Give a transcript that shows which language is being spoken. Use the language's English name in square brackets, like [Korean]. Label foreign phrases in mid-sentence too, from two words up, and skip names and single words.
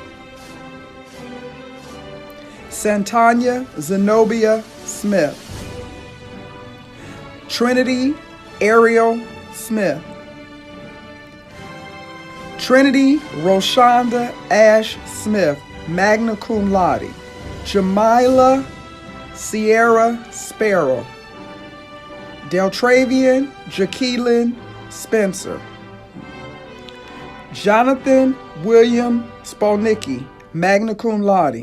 [English] Santanya Zenobia Smith. Trinity Ariel Smith. Trinity Roshonda Ash Smith, [Latin] magna cum laude. [English] Jamila Sierra Sparrow. Deltravian Jaqueline Spencer. Jonathan William Spolnicki, [Latin] magna cum laude.